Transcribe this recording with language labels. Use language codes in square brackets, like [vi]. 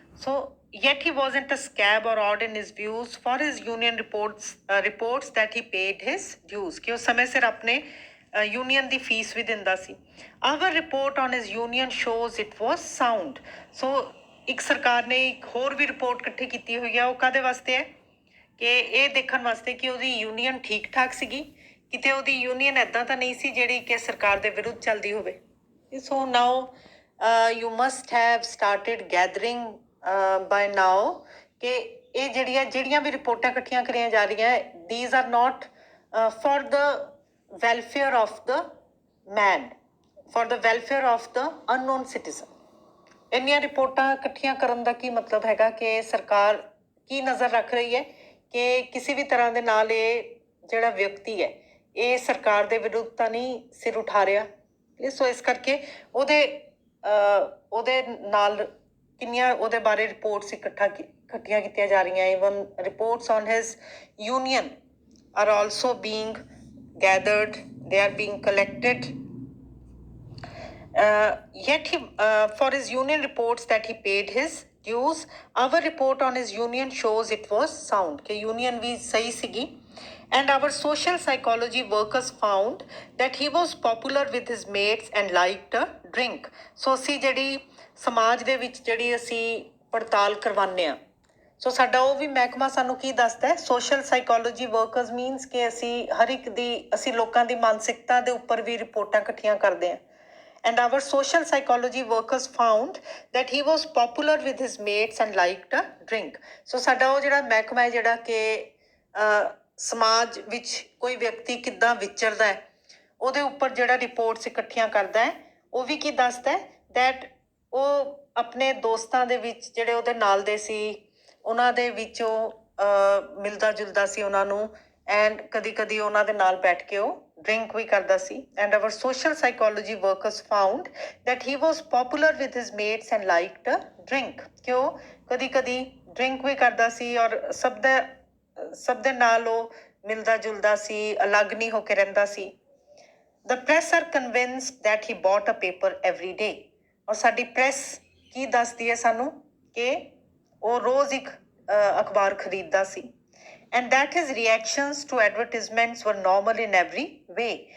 [en] So yet he wasn't a scab or odd in his views. For his union reports that he paid his dues, [pa] ਕਿ ਉਹ ਸਮੇਂ ਸਿਰ ਆਪਣੇ union ਦੀ fees ਵੀ ਦਿੰਦਾ ਸੀ। [en] Our report on his union shows it was sound. [pa] ਸੋ ਇੱਕ ਸਰਕਾਰ ਨੇ ਇੱਕ ਹੋਰ ਵੀ ਰਿਪੋਰਟ ਇਕੱਠੀ ਕੀਤੀ ਹੋਈ ਹੈ। ਉਹ ਕਾਹਦੇ ਵਾਸਤੇ ਹੈ? ਕਿ ਇਹ ਦੇਖਣ ਵਾਸਤੇ ਕਿ ਉਹਦੀ ਯੂਨੀਅਨ ਠੀਕ ਠਾਕ ਸੀਗੀ, ਕਿਤੇ ਉਹਦੀ ਯੂਨੀਅਨ ਇੱਦਾਂ ਤਾਂ ਨਹੀਂ ਸੀ ਜਿਹੜੀ ਕਿ ਸਰਕਾਰ ਦੇ ਵਿਰੁੱਧ ਚੱਲਦੀ ਹੋਵੇ। [en] so now you must have started gathering by now [pa] ਕਿ ਇਹ ਜਿਹੜੀਆਂ ਵੀ ਰਿਪੋਰਟਾਂ ਇਕੱਠੀਆਂ ਕਰੀਆਂ ਜਾ ਰਹੀਆਂ, [en] these are not for the welfare of the man, for the welfare of the unknown citizen. [pa] ਇੰਨੀਆਂ ਰਿਪੋਰਟਾਂ ਇਕੱਠੀਆਂ ਕਰਨ ਦਾ ਕੀ ਮਤਲਬ ਹੈਗਾ? ਕਿ ਸਰਕਾਰ ਕੀ ਨਜ਼ਰ ਰੱਖ ਰਹੀ ਹੈ ਕਿ ਕਿਸੇ ਵੀ ਤਰ੍ਹਾਂ ਦੇ ਨਾਲ ਇਹ ਜਿਹੜਾ ਵਿਅਕਤੀ ਹੈ ਇਹ ਸਰਕਾਰ ਦੇ ਵਿਰੁੱਧ ਤਾਂ ਨਹੀਂ ਸਿਰ ਉਠਾ ਰਿਹਾ। ਸੋ ਇਸ ਕਰਕੇ ਉਹਦੇ ਨਾਲ ਕਿੰਨੀਆਂ ਉਹਦੇ ਬਾਰੇ ਰਿਪੋਰਟਸ ਇਕੱਠੀਆਂ ਕੀਤੀਆਂ ਜਾ ਰਹੀਆਂ। [en] Even reports on his union are also being gathered, they are being collected. Yet for his union reports that he paid his dues, our report on his union shows it was sound, [pa] कि union भी सही सीगी। [en] And our social psychology workers found that he was popular with his mates and liked a drink. [pa] So ਅਸੀਂ ਜਿਹੜੀ ਸਮਾਜ ਦੇ ਵਿੱਚ ਜਿਹੜੀ ਅਸੀਂ ਪੜਤਾਲ ਕਰਵਾਉਂਦੇ ਹਾਂ, ਸੋ ਸਾਡਾ ਉਹ ਵੀ ਮਹਿਕਮਾ ਸਾਨੂੰ ਕੀ ਦੱਸਦਾ ਹੈ? ਸੋਸ਼ਲ ਸਾਈਕੋਲੋਜੀ ਵਰਕਰਸ ਮੀਨਸ ਕਿ ਅਸੀਂ ਲੋਕਾਂ ਦੀ ਮਾਨਸਿਕਤਾ ਦੇ ਉੱਪਰ ਵੀ ਰਿਪੋਰਟਾਂ ਇਕੱਠੀਆਂ ਕਰਦੇ ਹਾਂ। [en] And our social psychology workers found that he was popular with his mates and liked a drink. [pa] ਸੋ ਸਾਡਾ ਉਹ ਜਿਹੜਾ ਮਹਿਕਮਾ ਹੈ ਜਿਹੜਾ ਕਿ ਸਮਾਜ ਵਿੱਚ ਕੋਈ ਵਿਅਕਤੀ ਕਿੱਦਾਂ ਵਿਚਰਦਾ ਹੈ ਉਹਦੇ ਉੱਪਰ ਜਿਹੜਾ ਰਿਪੋਰਟਸ ਇਕੱਠੀਆਂ ਕਰਦਾ ਹੈ, ਉਹ ਵੀ ਕੀ ਦੱਸਦਾ ਹੈ? ਦੈਟ ਉਹ ਆਪਣੇ ਦੋਸਤਾਂ ਦੇ ਵਿੱਚ ਜਿਹੜੇ ਉਹਦੇ ਨਾਲ ਦੇ ਸੀ ਉਹਨਾਂ ਦੇ ਵਿੱਚ ਉਹ ਮਿਲਦਾ ਜੁਲਦਾ ਸੀ ਉਹਨਾਂ ਨੂੰ, ਐਂਡ ਕਦੀ ਕਦੀ ਉਹਨਾਂ ਦੇ ਨਾਲ ਬੈਠ ਕੇ ਉਹ ਡਰਿੰਕ ਵੀ ਕਰਦਾ ਸੀ। [en] and our social psychology workers found that he was popular with his mates and liked a drink, [pa] ਕਿ ਉਹ ਕਦੀ ਕਦੀ ਡਰਿੰਕ ਵੀ ਕਰਦਾ ਸੀ ਔਰ ਸਭ ਦੇ ਨਾਲ ਉਹ ਮਿਲਦਾ ਜੁਲਦਾ ਸੀ, ਅਲੱਗ ਨਹੀਂ ਹੋ ਕੇ ਰਹਿੰਦਾ ਸੀ। [en] The press are convinced that he bought a paper every day. [pa] ਔਰ ਸਾਡੀ ਪ੍ਰੈਸ ਕੀ ਦੱਸਦੀ ਹੈ ਸਾਨੂੰ? ਕਿ ਉਹ ਰੋਜ਼ ਇੱਕ ਅਖਬਾਰ ਖਰੀਦਦਾ ਸੀ। [en] And that his reactions to advertisements were normal in every way.